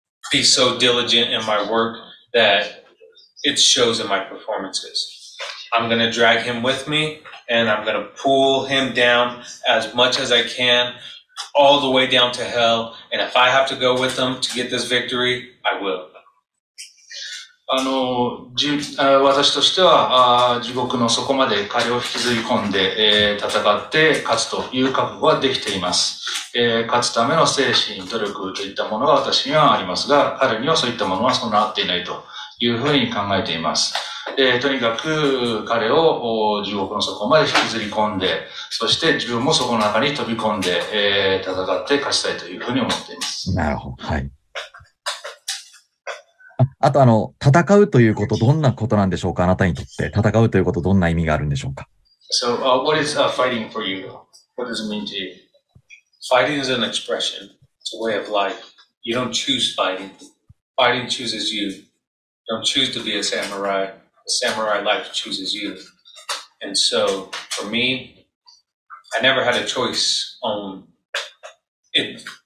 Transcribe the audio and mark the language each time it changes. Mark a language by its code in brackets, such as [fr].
[en] be so diligent in my work that it shows in my performances. I'm going to drag him with me, and I'm going to pull him down as much as I can, all the way down to hell. And if I have to go with him to get this victory, I will. [ja] 私としては地獄の底まで彼を引きずり込んで、戦って勝つという覚悟はできています。勝つための精神、努力といったものが私にはありますが、彼にはそういったものは備わっていないというふうに考えています。とにかく彼を地獄の底まで引きずり込んで、そして自分もそこの中に飛び込んで、戦って勝ちたいというふうに思っています。なるほど。はい。あと戦うということ、どんなことなんでしょうか？あなたにとって戦うということ、どんな意味があるんでしょうか？ [en] So, what is fighting for you? What does it mean to you? Fighting is an expression. It's a way of life. You don't choose fighting. Fighting chooses you. You don't choose to be a samurai. The samurai life chooses you. And so, for me, I never had a choice on it.